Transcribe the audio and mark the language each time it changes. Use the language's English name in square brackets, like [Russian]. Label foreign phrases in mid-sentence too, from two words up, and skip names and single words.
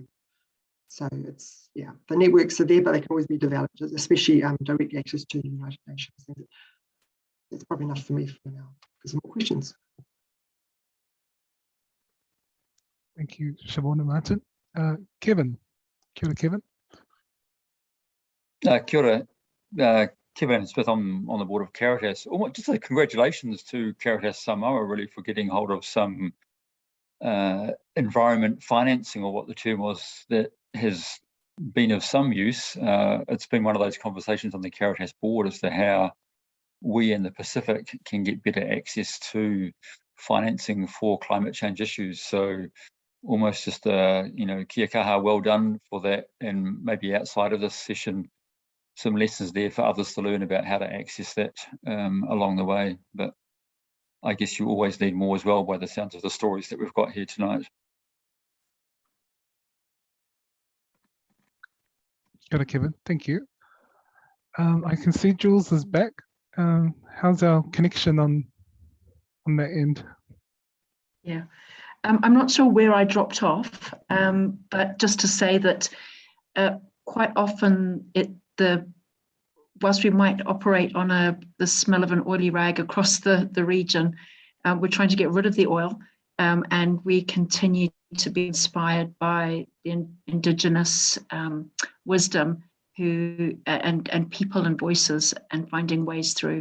[English] So it's, yeah, the networks are there, but they can always be developed, especially direct access to the United Nations. That's probably enough for me for now, because more questions. Thank you, Siobhan and Martin. Kevin. [Māori] Kia ora, Kevin. Kia ora. [English] Kevin Smith, I'm on the board of Caritas. Just a congratulations to Caritas Samoa, really, for getting hold of some environment financing, or what the term was, that has been of some use. It's been one of those conversations on the Caritas board as to how we in the Pacific can get better access to financing for climate change issues. So almost just a, [Māori] kia kaha, [English] well done for that. And maybe outside of this session, some lessons there for others to learn about how to access that along the way. But I guess you always need more as well, by the sounds of the stories that we've got here tonight. [Māori] Kia ora, [English] Kevin. Thank you. I can see Jules is back. How's our connection on that end? Yeah, I'm not sure where I dropped off, but just to say that quite often whilst we might operate on the smell of an oily rag across the region, we're trying to get rid of the oil, and we continue to be inspired by the Indigenous wisdom and people and voices, and finding ways through.